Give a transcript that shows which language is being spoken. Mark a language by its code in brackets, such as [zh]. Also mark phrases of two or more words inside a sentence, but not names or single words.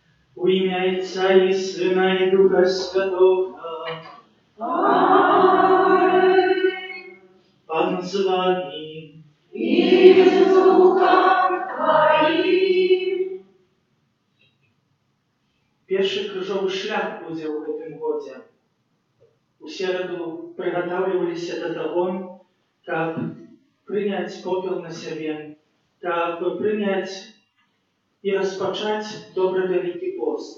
[uk] У ім'я Отця і Сина і Духа Святого. Пан з вами. І з Духом Твоїм. [be] Першы крыжовы шлях будзе ў гэтым годзе. У сераду прыгатаўліваліся да таго, каб прыняць попел на сябе, каб прыняць і распачаць добры вялікі пост.